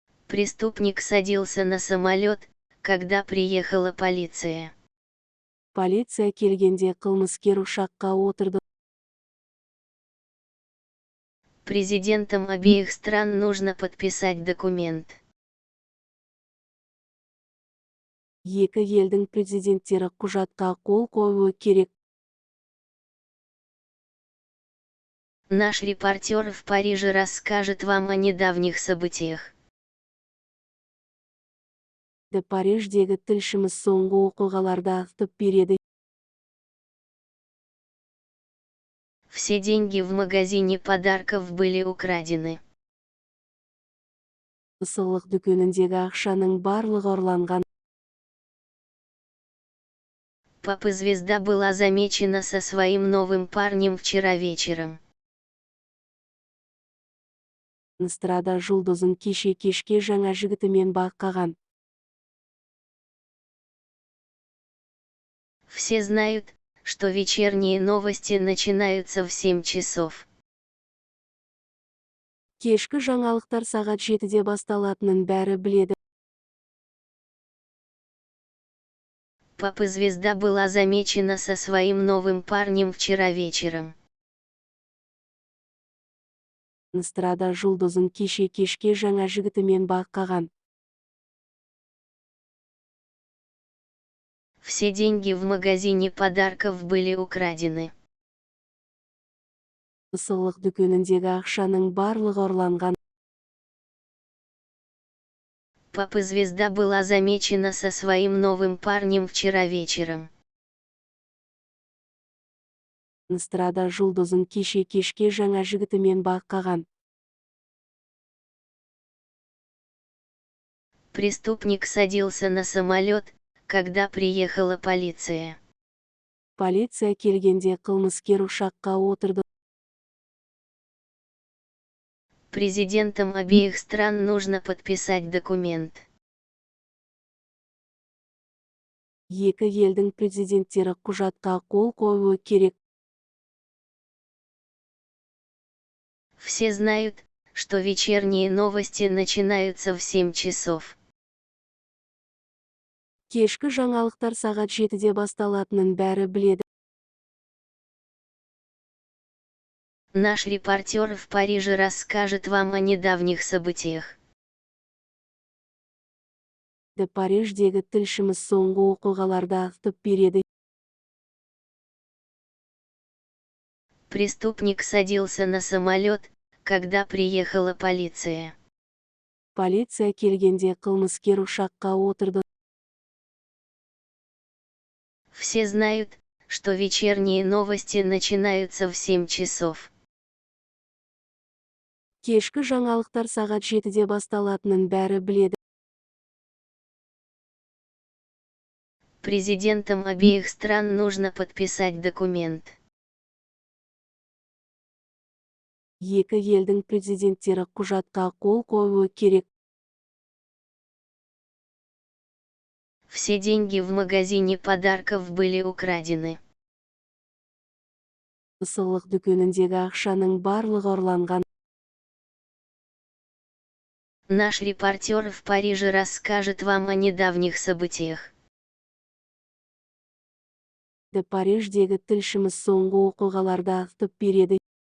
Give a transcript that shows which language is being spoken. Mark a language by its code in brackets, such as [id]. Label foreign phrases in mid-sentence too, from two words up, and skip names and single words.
[ru] Преступник садился на самолет, когда приехала полиция. [kk] Полиция келгенде кылмыскер ушакка отырды. [ru] Президентам обеих стран нужно подписать документ. [kk] Екі елдің президенттері құжатқа қол қоюы керек. [ru] Наш репортер в Париже расскажет вам о недавних событиях. [kk] Париждегі тілшіміз соңғы оқиғаларды айтып береді. [ru] Все деньги в магазине подарков были украдены. [kk] Сыйлық дүкеніндегі ақшаның барлығы ұрланған. [ru] Поп-звезда была замечена со своим новым парнем вчера вечером. [kk] Эстрада жұлдызын кешке жаңа жігітімен байқаған. [ru] Все знают, что вечерние новости начинаются в 7 часов. [kk] Кешкі жаңалықтар сағат 7-де басталатынын бәрі біледі. [ru] Поп-звезда была замечена со своим новым парнем вчера вечером. [kk] Эстрада жұлдызын кешке жаңа жігітімен байқаған. [ru] Все деньги в магазине подарков были украдены. [kk] Сыйлық дүкеніндегі ақшаның барлығы ұрланған. [ru] Поп-звезда была замечена со своим новым парнем вчера вечером. [kk] Эстрада жұлдызын кешке жаңа жігітімен байқаған. [ru] Преступник садился на самолет, когда приехала полиция. [kk] Полиция келгенде қылмыскер ұшаққа отырды. [ru] Президентам обеих стран нужно подписать документ. [kk] Екі елдің президенттері құжатқа қол қоюы керек. [ru] Все знают, что вечерние новости начинаются в 7 часов. [kk] Кешкі жаңалықтар сағат 7-де басталатынын бәрі біледі. [ru] Наш репортер в Париже расскажет вам о недавних событиях. [kk] Париждегі тілшіміз соңғы оқиғаларды айтып береді. [ru] Преступник садился на самолет, когда приехала полиция. [kk] Полиция келгенде қылмыскер ұшаққа отырды. [ru] Все знают, что вечерние новости начинаются в 7 часов. [kk] Кешкі жаңалықтар сағат 7-де басталатынын бәрі біледі. [ru] Президентам обеих стран нужно подписать документ. [kk] Екі елдің президенттері құжатқа қол қоюы керек. [ru] Все деньги в магазине подарков были украдены. [kk] Сыйлық дүкеніндегі ақшаның барлығы ұрланған. [ru] Наш репортер в Париже расскажет вам о недавних событиях. [kk] Париждегі тілшіміз соңғы оқиғаларды айтып береді.